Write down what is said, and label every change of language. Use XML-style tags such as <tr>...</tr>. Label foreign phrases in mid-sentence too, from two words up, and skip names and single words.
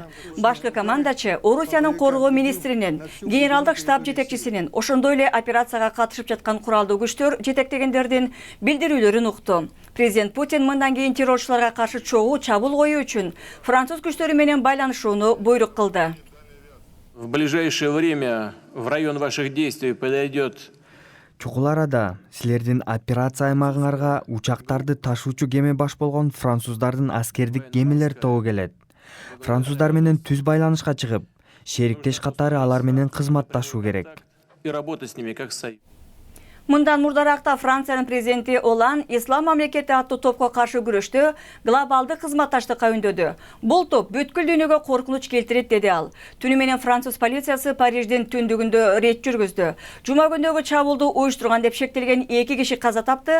<ky>Башкы командачы Орусиянын коргоо министринин, генералдык штаб жетекчисинин, ошондой эле операцияга катышып жаткан куралдуу күчтөр жетектегендердин билдирүүлөрүн укту. Президент Путин мындан кийин террорчуларга каршы чогуу чабуул коюу үчүн француз күчтөрү менен байланышууну буйрук кылды.</ky> <ru>В ближайшее время в район ваших действий подойдет.</ru> <ky>Чогул арада силердин операция аймагыңарга учактарды ташуучу кеме баш болгон француздардын аскердик кемелер тобу келет. Француздар менен түз байланышка чыгып, шериктеш катары алар менен кызматташуу керек.</ky> <ru>И работать с ними как союз.</ru> <ky>Мындан мурдаракта Франциянын президенти Олан ислам мамлекети аттуу топко каршы күрөштө глобалдык кызматташтыкка үндөдү. Бул топ бүткүл дүйнөгө коркунуч келтирет, деди ал. Түнү менен француз полициясы Париждин түндүгүндө рейд жүргүздү. Жума күндөгү чабуулду уюштурган деп шектелген 2 киши каза тапты.</ky>